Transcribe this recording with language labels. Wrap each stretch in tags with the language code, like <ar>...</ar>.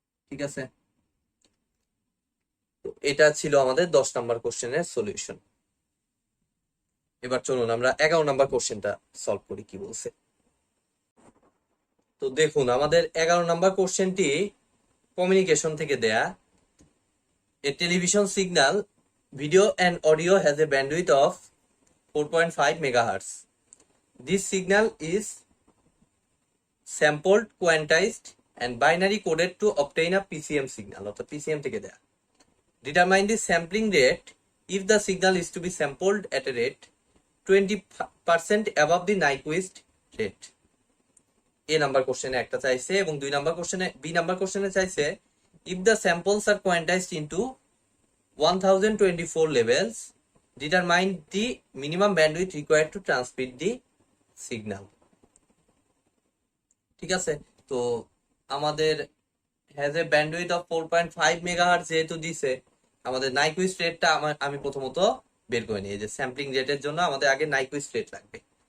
<bn>ঠিক আছে, তো এটা ছিল আমাদের 10 নাম্বার কোশ্চেনের সলিউশন। এবার চলুন আমরা 11 নাম্বার কোশ্চেনটা সলভ করি, কি বলছে। তো দেখুন আমাদের 11 নাম্বার কোশ্চেনটি কমিউনিকেশন থেকে দেয়া।</bn> <en>A television signal, video and audio has a bandwidth of 4.5 megahertz. This signal is sampled, quantized and binary coded to obtain a PCM signal,</en> <bn>অর্থাৎ PCM থেকে দেয়া।</bn> <en>Determine the sampling rate if the signal is to be sampled at a rate 20% above the Nyquist rate.</en> <bn>A number কোশ্চেনে একটা চাইছে, এবং B number কোশ্চেনে চাইছে</bn> <en>if the samples are quantized into 1024 levels, determine the minimum bandwidth required to transmit the signal.</en> <bn>ঠিক আছে, তো আমাদের</bn> <en>has a bandwidth of 4.5 megahertz</en> <bn>যেহেতু দিছে, আমাদের নাইকুইস্ট রেটটা আমি প্রথমত বের করে নিই। যে স্যাম্পলিং রেটের জন্য আমাদের আগে নাইকুইস্ট রেট লাগবে।</bn>